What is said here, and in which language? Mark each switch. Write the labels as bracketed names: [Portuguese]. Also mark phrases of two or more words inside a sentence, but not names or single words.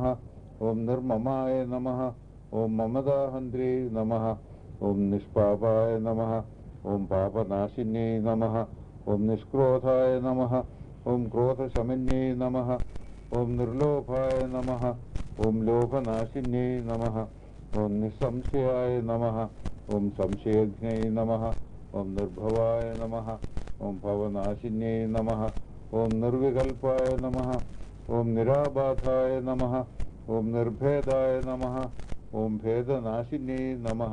[Sanskrit] ఓం నిర్మమాయ నమః. ఓం మమదాహంత్రే నమః. ఓం నిష్పాపాయ నమః. ఓం పాపనాశిన్యై నమః. ఓం నిష్క్రోధాయ నమః. ఓం క్రోధశమన్యై నమః. ఓం నిర్లోభాయ నమః. ഓം ലോകനാശിന്യേ നമഃ. ഓം നിസ്സംശയായ നമഃ. ഓം സംശയഘ്നേ നമഃ. ഓം നിർഭവായ നമഃ. ഓം ഭവനാശിന്യേ നമഃ. ഓം നിർവികൽപായ നമഃ. ഓം നിരാബാധായ നമഃ. ഓം നിർഭേദായ നമഃ. ഓം ഭേദനാശിന്യേ നമഃ.